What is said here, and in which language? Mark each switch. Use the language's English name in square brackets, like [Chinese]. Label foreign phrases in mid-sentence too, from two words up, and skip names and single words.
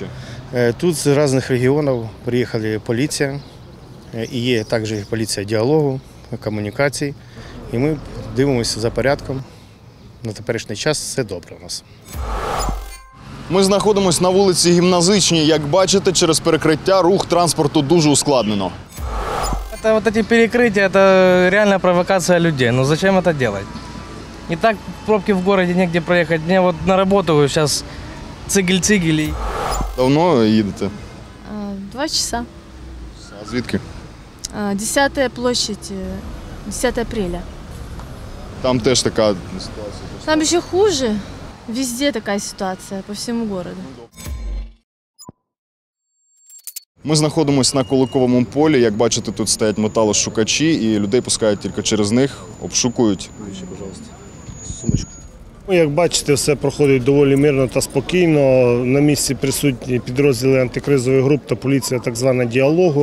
[Ukrainian] Тут з різних регіонів приїхала поліція, і є також поліція діалогу, комунікацій. І ми дивимося за порядком. На теперішній час все добре у нас. Ми знаходимося на вулиці Гімназичній. Як бачите, через перекриття рух транспорту дуже ускладнено. [Russian] Вот эти перекрытия – это реальная провокация людей. Но зачем это делать? И так пробки в городе, негде проехать. Мне вот на работу сейчас цигель-цигель. [Ukrainian] Давно їдете? [Russian] 2 часа. [Ukrainian] А звідки? [Russian] 10-я площадь, 10 апреля. [Ukrainian] Там теж така ситуація. [Russian] Там еще хуже. Везде такая ситуация, по всему городу. [Ukrainian] Ми знаходимося на Куликовому полі. Як бачите, тут стоять металошукачі і людей пускають тільки через них, обшукують. Сумочку. Як бачите, все проходить доволі мирно та спокійно. На місці присутні підрозділи антикризових груп та поліція так звана діалогу.